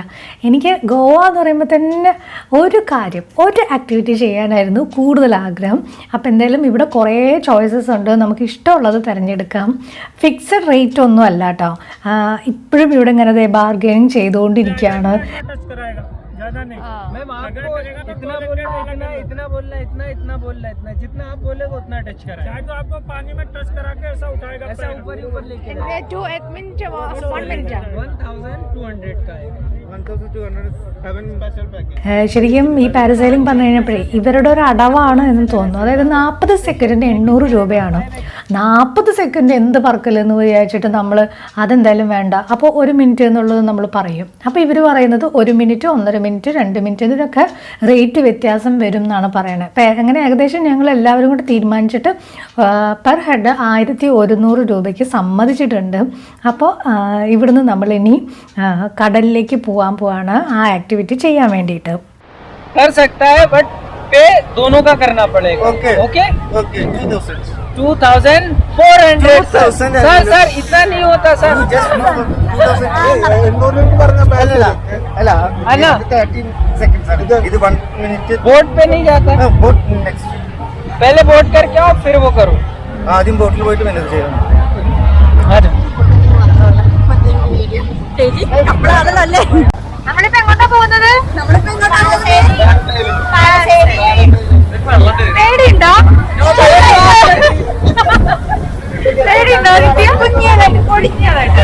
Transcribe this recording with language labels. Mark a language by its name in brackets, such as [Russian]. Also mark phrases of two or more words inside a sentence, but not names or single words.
[Malayalam] എനിക്ക് ഗോവ എന്ന് പറയുമ്പോൾ തന്നെ ഒരു ആക്ടിവിറ്റി ചെയ്യാനായിരുന്നു കൂടുതൽ ആഗ്രഹം. അപ്പോൾ എന്തായാലും ഇവിടെ കുറേ ചോയ്സസ് ഉണ്ട്, നമുക്ക് ഇഷ്ടമുള്ളത് തിരഞ്ഞെടുക്കാം. [English] fixed rate [Malayalam] ഒന്നും അല്ല കേട്ടോ. ഇപ്പോഴും ഇവിടെ ഇങ്ങനെ ബാർഗെയിനിങ് ചെയ്തുകൊണ്ടിരിക്കുകയാണ്. [Hindi] ज्यादा नहीं मैम, आपको इतना बोलना इतना जितना आप बोलेगा उतना टच करा, चाहे तो आपको पानी में टच करा के ऐसा उठाएगा, ऐसा ऊपर लेके [English] 1 minute [Hindi] 1200 का आएगा. 1200 [English] special package. [Malayalam] ശരിക്കും ഈ പാരസൈലിംഗ് പറഞ്ഞു കഴിഞ്ഞപ്പോഴേ ഇവരുടെ ഒരു അടവാണ് എന്ന് തോന്നുന്നു. അതായത് 40 സെക്കൻഡിന് 800 രൂപയാണ്. 40 സെക്കൻഡ് എന്ത് പറക്കലെന്ന് വിചാരിച്ചിട്ട് നമ്മൾ അതെന്തായാലും വേണ്ട, അപ്പോൾ 1 മിനിറ്റ് എന്നുള്ളത് നമ്മൾ പറയും. അപ്പോൾ ഇവർ പറയുന്നത് 1 മിനിറ്റ്, 1.5 മിനിറ്റ്, 2 മിനിറ്റ് ഇതിനൊക്കെ റേറ്റ് വ്യത്യാസം വരും എന്നാണ് പറയുന്നത്. അപ്പോൾ അങ്ങനെ ഏകദേശം ഞങ്ങൾ എല്ലാവരും കൂടെ തീരുമാനിച്ചിട്ട് [English] per head [Malayalam] 1100 രൂപയ്ക്ക് സമ്മതിച്ചിട്ടുണ്ട്. അപ്പോൾ ഇവിടുന്ന് നമ്മളിനി കടലിലേക്ക് പോവാണ് ആ ആക്ടിവിറ്റി ചെയ്യാൻ വേണ്ടിയിട്ട്. [Hindi] कर सकता है बट पे दोनों का करना पड़ेगा. ओके ओके 2400 सर इतना नहीं होता सर. बोट पे नहीं जाता, पहले बोट करके आओ फिर वो करो. [Malayalam] ആദ്യം ബോട്ടിൽ പോയിട്ട് മെനേജ് ചെയ്യണം. നമ്മളിപ്പോ എങ്ങോട്ടാ പോകുന്നത്? പേടിയുണ്ടോ? പൊടിഞ്ഞതായിട്ട്.